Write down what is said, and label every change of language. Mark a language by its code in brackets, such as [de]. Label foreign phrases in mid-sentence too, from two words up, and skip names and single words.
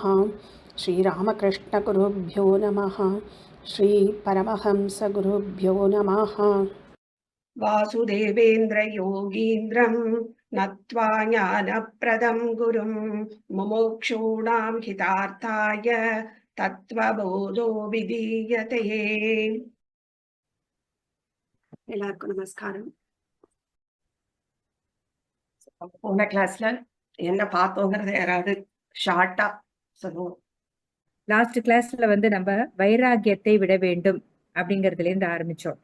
[sa] श्री रामकृष्ण गुरुभ्यो नमः। श्री परमहंस गुरुभ्यो नमः। वासुदेवेन्द्र योगीन्द्रं नत्वा ज्ञानप्रदं गुरुं मुमुक्षूणां हितार्थाय तत्त्वबोधो विधीयते। [ta] எல்லாருக்கும் நமஸ்காரம். போன கிளாஸ்ல என்ன பார்த்தோங்கிறத யாராவது ஷார்ட்டா சொல்லுவோம். [en] last class [ta] நம்ம வைராகியத்தை விட வேண்டும் அப்படிங்கறதுல இருந்து ஆரம்பிச்சோம்.